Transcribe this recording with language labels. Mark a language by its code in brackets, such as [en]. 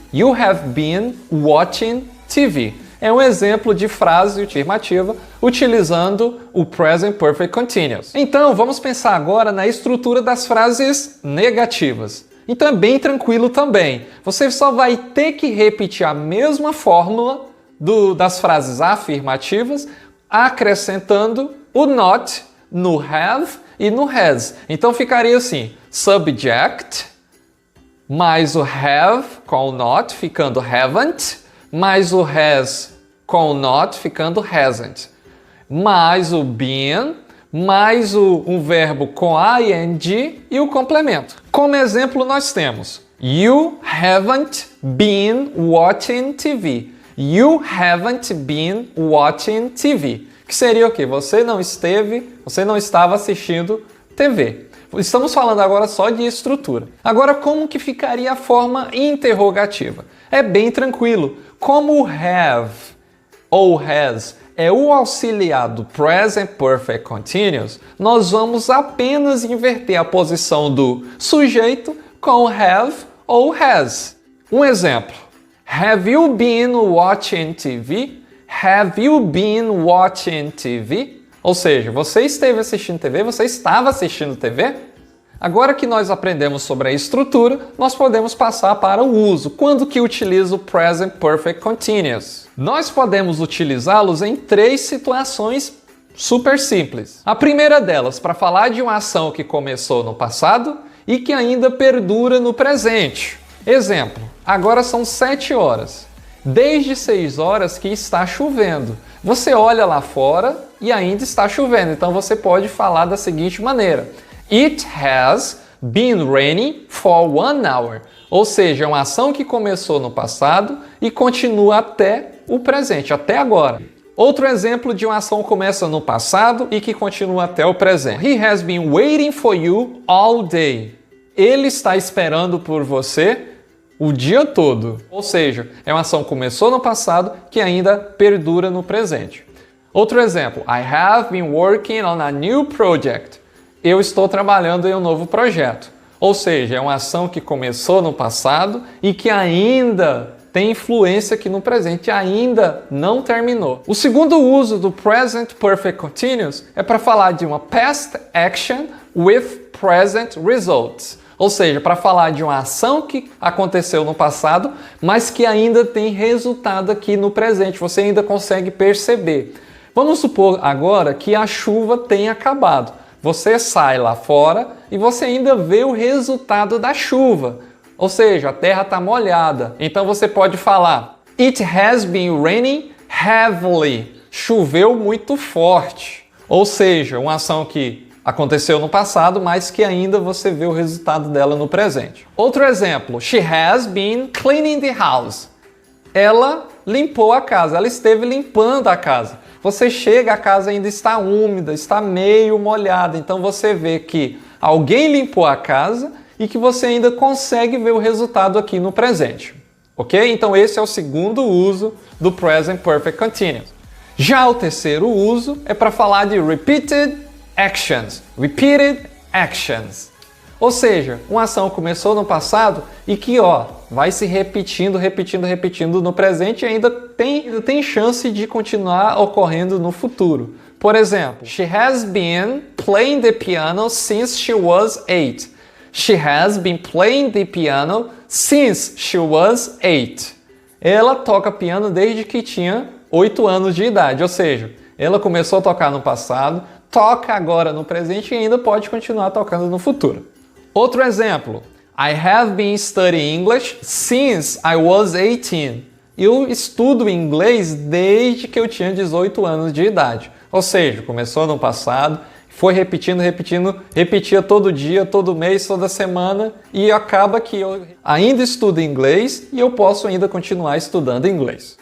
[en] You have been watching TV. [pt] É um exemplo de frase afirmativa utilizando o Present Perfect Continuous. Então, vamos pensar agora na estrutura das frases negativas. Então é bem tranquilo também. Você só vai ter que repetir a mesma fórmula das frases afirmativas, acrescentando o not no have e no has. Então ficaria assim: subject mais o have com o not ficando haven't, mais o has com o not ficando hasn't, mais o been, mais um verbo com ing e o complemento. Como exemplo, nós temos [en] You haven't been watching TV. You haven't been watching TV. [pt] Que seria o quê? Você não estava assistindo TV. Estamos falando agora só de estrutura. Agora, como que ficaria a forma interrogativa? É bem tranquilo. Como o have ou has é o auxiliar do Present Perfect Continuous, nós vamos apenas inverter a posição do sujeito com have ou has. Um exemplo: [en] Have you been watching TV? Have you been watching TV? [pt] Ou seja, você esteve assistindo TV? Você estava assistindo TV? Agora que nós aprendemos sobre a estrutura, nós podemos passar para o uso. Quando que utiliza o Present Perfect Continuous? Nós podemos utilizá-los em três situações super simples. A primeira delas, para falar de uma ação que começou no passado e que ainda perdura no presente. Exemplo: agora são 7 horas. Desde 6 horas que está chovendo. Você olha lá fora e ainda está chovendo. Então você pode falar da seguinte maneira: [en] It has been raining for 1 hour. [pt] Ou seja, é uma ação que começou no passado e continua até o presente, até agora. Outro exemplo de uma ação que começa no passado e que continua até o presente. [en] He has been waiting for you all day. [pt] Ele está esperando por você o dia todo. Ou seja, é uma ação que começou no passado que ainda perdura no presente. Outro exemplo: [en] I have been working on a new project. [pt] Eu estou trabalhando em um novo projeto. Ou seja, é uma ação que começou no passado e que ainda tem influência aqui no presente, ainda não terminou. O segundo uso do Present Perfect Continuous é para falar de uma [en] past action with present results. [pt] Ou seja, para falar de uma ação que aconteceu no passado, mas que ainda tem resultado aqui no presente. Você ainda consegue perceber. Vamos supor agora que a chuva tenha acabado. Você sai lá fora e você ainda vê o resultado da chuva. Ou seja, a terra está molhada. Então você pode falar: [en] It has been raining heavily. [pt] Choveu muito forte. Ou seja, uma ação que aconteceu no passado, mas que ainda você vê o resultado dela no presente. Outro exemplo, [en] she has been cleaning the house. [pt] Ela limpou a casa, ela esteve limpando a casa. Você chega, a casa ainda está úmida, está meio molhada, então você vê que alguém limpou a casa e que você ainda consegue ver o resultado aqui no presente. Ok? Então esse é o segundo uso do Present Perfect Continuous. Já o terceiro uso é para falar de [en] repeated actions. Repeated actions. [pt] Ou seja, uma ação começou no passado e que vai se repetindo no presente e ainda tem chance de continuar ocorrendo no futuro. Por exemplo, [en] she has been playing the piano since she was 8. She has been playing the piano since she was 8. [pt] Ela toca piano desde que tinha 8 anos de idade, ou seja, ela começou a tocar no passado, toca agora no presente e ainda pode continuar tocando no futuro. Outro exemplo, [en] I have been studying English since I was 18. [pt] Eu estudo inglês desde que eu tinha 18 anos de idade. Ou seja, começou no passado, foi repetindo, repetia todo dia, todo mês, toda semana e acaba que eu ainda estudo inglês e eu posso ainda continuar estudando inglês.